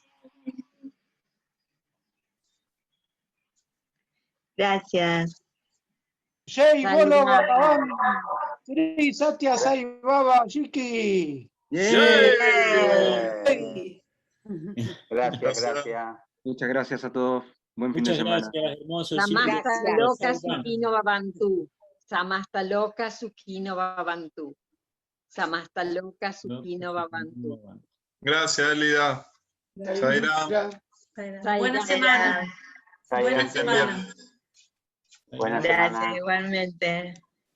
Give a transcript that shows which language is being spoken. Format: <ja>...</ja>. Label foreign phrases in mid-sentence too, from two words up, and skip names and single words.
<es>Gracias.</es> <hi>जय बोलो भगवान श्री सत्य साई बाबा की.</hi> <es>Gracias. Muchas gracias a todos. Buen fin de semana. Muchas gracias, hermoso.</es> <sa>समस्त लोक सुखिनो भवन्तु। समस्त लोक सुखिनो भवन्तु. समस्त लोक सुखिनो भवन्तु.</sa> <es>Gracias, Elida. Sairam. Buena semana. Buena semana. Buena semana. Igualmente.</es>